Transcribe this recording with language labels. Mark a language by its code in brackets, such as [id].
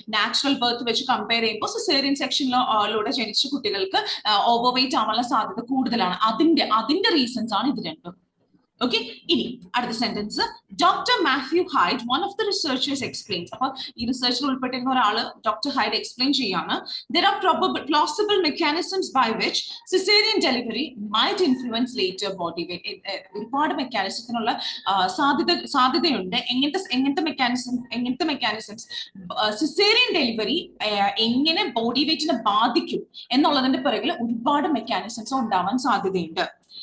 [ml] Natural birth വെച്ച് compare ചെയ്യുമ്പോൾ caesarean സെക്ഷനിലൂടെ ജനിച്ച കുട്ടികൾക്ക് ഓവർ വെയിറ്റ് ആവാനുള്ള സാധ്യത കൂടുതലാണ്. അതിന്റെ റീസൺസ് ആണ് ഇത് രണ്ടും. Okay, ഇനി അടുത്ത sentence. Doctor Mathew hide, [en] one of the researchers, explains. [ml] അപ്പൊ ഈ റിസർച്ചിൽ ഉൾപ്പെട്ടിരുന്ന ഒരാള് ഡോക്ടർ ഹൈഡ് എക്സ്പ്ലെയിൻ ചെയ്യാണ്. [en] There are plausible mechanisms by which cesarean delivery might influence later body weight. [ml] ഒരുപാട് മെക്കാനിസത്തിനുള്ള സാധ്യതയുണ്ട്. എങ്ങനത്തെ മെക്കാനിസംസ് സിസേറിയൻ ഡെലിവറി എങ്ങനെ ബോഡി വെയിറ്റിനെ ബാധിക്കും എന്നുള്ളതിന്റെ പിറകിൽ ഒരുപാട് മെക്കാനിസംസ് ഉണ്ടാവാൻ സാധ്യതയുണ്ട്.